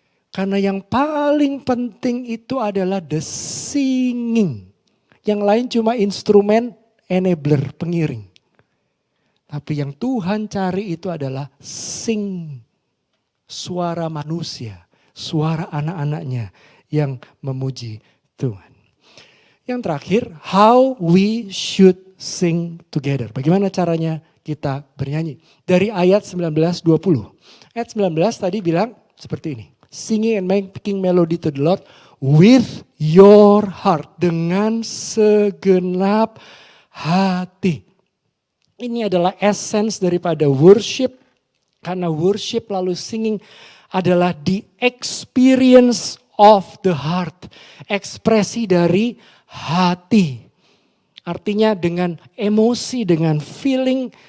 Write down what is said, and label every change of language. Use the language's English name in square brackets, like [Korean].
[Indonesian] Karena yang paling penting itu adalah [English] the singing. [Indonesian] Yang lain cuma instrumen enabler, pengiring. Tapi yang Tuhan cari itu adalah sing. Suara manusia, suara anak-anaknya yang memuji Tuhan. Yang terakhir, [English] how we should sing together. [Indonesian] Bagaimana caranya kita bernyanyi. Dari ayat 19-20. Ayat 19 tadi bilang seperti ini. [English] Singing and making melody to the Lord with your heart. [Indonesian] Dengan segenap hati. Ini adalah essence daripada worship. Karena [English] worship [Indonesian] lalu [English] singing [Indonesian] adalah [English] the experience of the heart. [Indonesian] Ekspresi dari hati. Artinya dengan emosi, dengan feeling,